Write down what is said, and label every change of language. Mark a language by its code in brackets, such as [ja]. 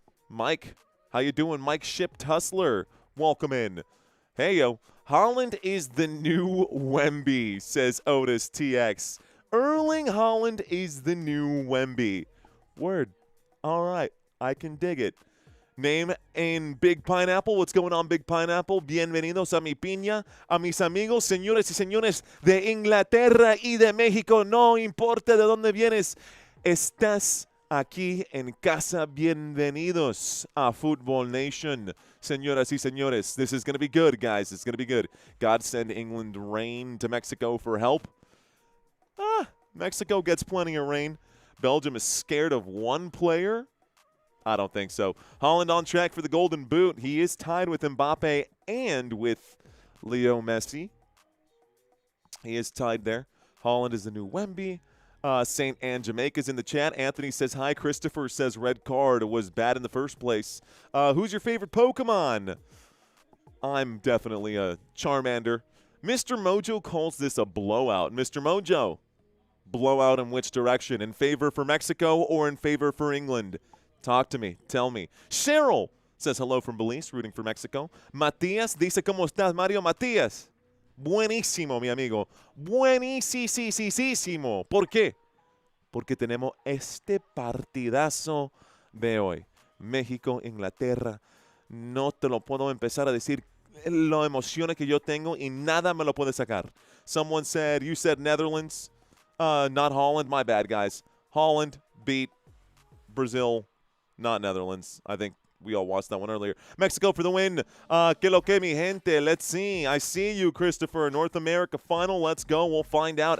[en] Mike, how you doing? Mike Ship Tussler, welcome in. Hey, yo. Holland is the new Wemby, says Otis TX. Erling Haaland is the new Wemby. Word. All right. I can dig it. Name in Big Pineapple. What's going on, Big Pineapple? [es] Bienvenidos a mi piña, a mis amigos, señores y señores de Inglaterra y de México. No importa de dónde vienes, estás aquí en casa. Bienvenidos a Football Nation. Señoras y señores, [en] this is going to be good, guys. It's going to be good. God send England rain to Mexico for help. Mexico gets plenty of rain. Belgium is scared of one player. I don't think so. Holland on track for the Golden Boot. He is tied with Mbappe and with Leo Messi. He is tied there. Holland is the new Wemby. St. Anne Jamaica's in the chat. Anthony says, hi. Christopher says, red card was bad in the first place. Who's your favorite Pokemon? I'm definitely a Charmander. Mr. Mojo calls this a blowout. Mr. Mojo, blowout in which direction? In favor for Mexico or in favor for England? Talk to me. Tell me. Cheryl says hello from Belize, rooting for Mexico. [es] Matias dice, ¿cómo estás, Mario? Matias. Buenísimo, mi amigo. Buenísimo. ¿Por qué? Porque tenemos este partidazo de hoy. México, Inglaterra. No te lo puedo empezar a decir lo emociones que yo tengo y nada me lo puede sacar. [en] Someone said, you said Netherlands, not Holland. My bad, guys. Holland beat Brazil, not Netherlands. I think we all watched that one earlier. Mexico for the win. [es] Que lo que, mi gente. [en] Let's see. I see you, Christopher. North America final. Let's go. We'll find out.